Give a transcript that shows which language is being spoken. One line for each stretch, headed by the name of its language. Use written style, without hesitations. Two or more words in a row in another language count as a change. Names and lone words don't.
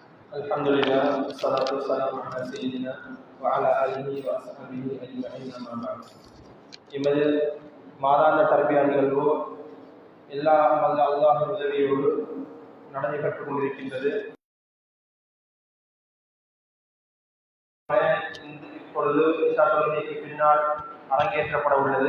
Arabic: الحمد لله والصلاة والسلام على سيدنا وعلى آله وصحبه أجمعين أما بعد.
Tamil: எமது மாதாந்த தர்பியா நிகழ்வு எல்லா வல்ல அல்லாஹ்வின் உதவியோடு நடைபெற்றுக் கொண்டிருக்கின்றது. இப்பொழுது இஷா தொழுகைக்கு பின்னால் அரங்கேற்றப்பட உள்ளது.